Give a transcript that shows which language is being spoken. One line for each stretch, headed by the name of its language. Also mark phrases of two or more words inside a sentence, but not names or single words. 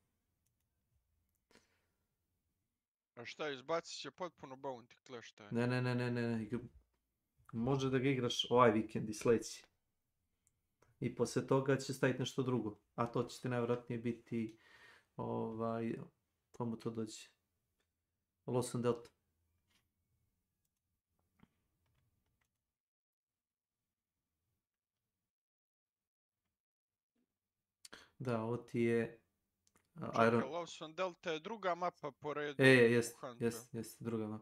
Croatian: A šta, izbacit će potpuno Bounty Clash taj? Ne. Može da ga igraš ovaj vikend i sljedeći. I poslije toga će staviti nešto drugo. A to će ti najvjerojatnije biti komu to dođe? Lost and Delta. Da, ovo ti je... Čekaj, Lost and Delta je druga mapa po redu. Jest, druga mapa.